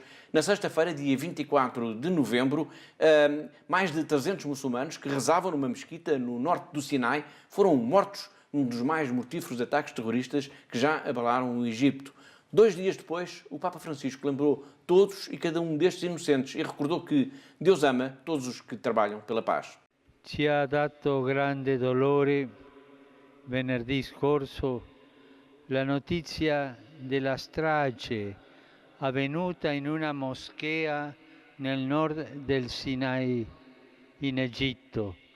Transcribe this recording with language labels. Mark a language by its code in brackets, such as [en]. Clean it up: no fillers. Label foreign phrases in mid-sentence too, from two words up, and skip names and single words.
[pt] Na sexta-feira, dia 24 de novembro, mais de 300 muçulmanos que rezavam numa mesquita no norte do Sinai foram mortos num dos mais mortíferos ataques terroristas que já abalaram o Egito. 2 dias depois, o Papa Francisco lembrou todos e cada um destes inocentes e recordou que Deus ama todos os que trabalham pela paz. [it] Ci ha dato grande dolore venerdì scorso la notizia della strage avvenuta in una moschea nel nord del Sinai, in Egitto.